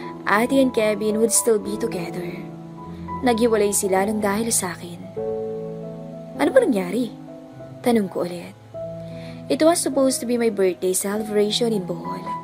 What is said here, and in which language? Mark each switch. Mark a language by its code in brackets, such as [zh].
[en] Ate and Kevin would still be together. [tl] Naghiwalay sila ng dahil sa akin. Ano ba nangyari? Tanong ko ulit. [en] It was supposed to be my birthday celebration in Bohol.